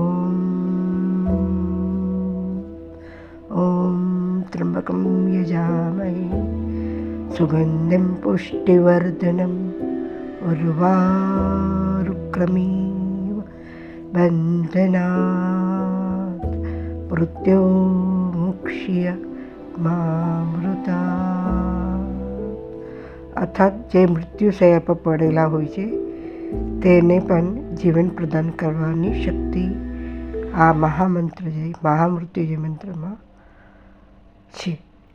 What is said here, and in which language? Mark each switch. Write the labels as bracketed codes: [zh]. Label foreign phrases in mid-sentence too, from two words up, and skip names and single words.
[sa] ॐ त्र्यम्बकं यजामहे सुगन्धिं पुष्टिवर्धनम् उर्वारुक्रमीव बन्धनात् मृत्योर्मुक्ष्य मामृतात्। [gu] અર્થાત જે મૃત્યુશયા પર પડેલા હોય છે તેને પણ જીવન પ્રદાન કરવાની શક્તિ આ મહામૃત્યુંજય મંત્રમાં છે.